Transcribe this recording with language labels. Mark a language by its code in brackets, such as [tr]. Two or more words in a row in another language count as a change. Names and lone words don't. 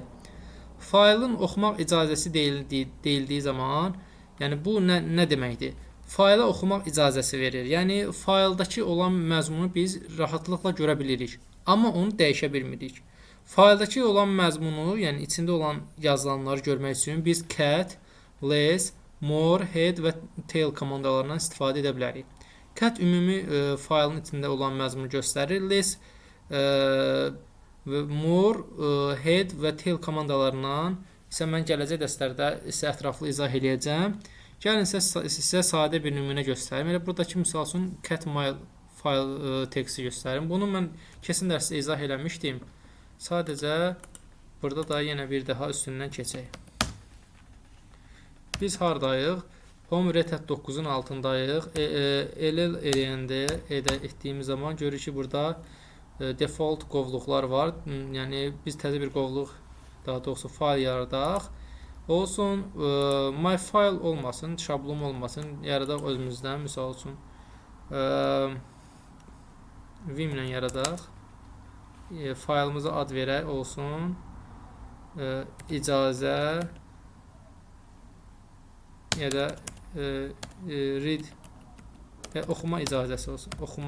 [az] Faylın oxumaq icazəsi deyildiyi zaman, yəni bu nə deməkdir? Fayla oxumaq icazəsi verir. Yəni fayldakı olan məzmunu biz rahatlıqla görə bilirik, amma onu dəyişə bilmirik. Fayldakı olan məzmunu, yəni içində olan yazılanları görmək üçün biz cat, less, more, head və tail komandalarından istifadə edə bilərik. Cat ümumi faylın içində olan məzmunu göstərir. Less, more, head və tail komandalarından isə mən gələcək dərslərdə isə ətraflı izah edəcəm. Gəlin sizə sadə bir nümunə göstərim. Elə buradakı misal üçün cat mail fayl teksti göstərim. Bunu mən keçən dərsdə izah eləmişdim. Sadəcə burada da yenə bir daha üstündən keçək. Biz hardayıq? Home Red Hat 9-un altındayıq. LL eləyəndə etdiyimiz zaman görürük ki, burada default qovluqlar var. Yəni biz təzə bir qovluq, daha doğrusu fayl yaradaq. Olsun, [en] my file [az] olmasın, şablon olmasın. Yaradaq özümüzdən, misal üçün Vim ilə yaradaq. Faylımıza ad verək, olsun icazə ya da read oxuma icazəsi olsun.